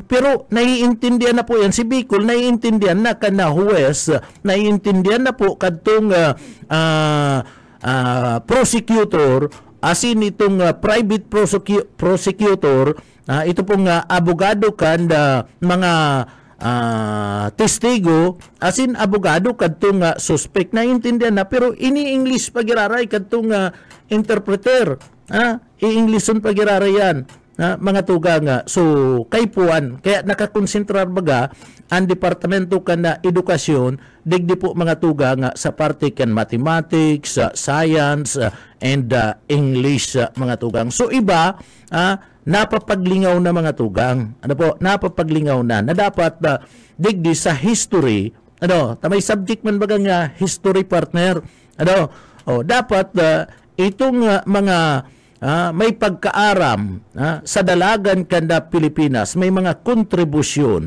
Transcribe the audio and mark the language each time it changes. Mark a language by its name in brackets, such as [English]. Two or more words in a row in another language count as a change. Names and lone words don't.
[Filipino] Pero naiintindihan na po yan, [Bikol] si Bicol, naiintindihan na kana huwes, naiintindihan na po kadtong prosecutor, asin itong private prosecutor, ito pong abogado kan mga testigo, asin abogado kadtong suspect, naiintindihan na, pero ini-English pagiraray kadtong interpreter, i-Englishin pagiraray yan, mga tugang. So kay puan, kaya nakakonsentrar baga ang departamento kan na edukasyon digdi po mga tugang sa parte kan [English] mathematics, science, and English, [Bikol] mga tugang. So iba napapaglingaw na mga tugang. Napapaglingaw na dapat digdi sa history. May subject man baga nga [English] history partner. [Bikol] Dapat itong mga may pagkaaram sa dalagan kanda Pilipinas, may mga kontribusyon.